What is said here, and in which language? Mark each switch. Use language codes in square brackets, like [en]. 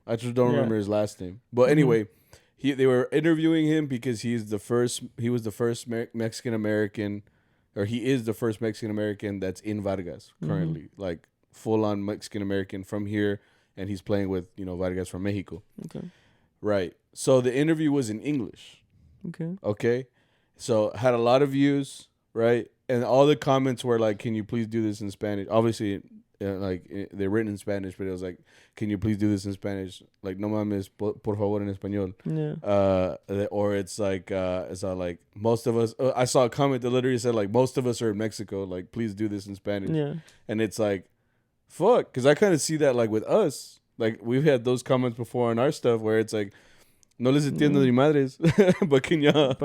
[en] I just don't remember his last name. But anyway, they were interviewing him because he was the first Mexican American, or he is the first Mexican American that's in Vargas currently, like full on Mexican American from here, and he's playing with Vargas from Mexico. Okay. Right. So the interview was in English. Okay. Okay. So had a lot of views, right? And all the comments were like, "Can you please do this in Spanish?" Obviously, they're written in Spanish, but it was like, "Can you please do this in Spanish?" Like, [es] "No mames, por favor en español." [en] Yeah. Or it's like most of us. I saw a comment that literally said like, "Most of us are in Mexico. Like, please do this in Spanish." Yeah. And it's like, fuck, because I kind of see that like with us. Like we've had those comments before on our stuff where it's like, [es] "No les entiendo ni madres," [en] but can ya?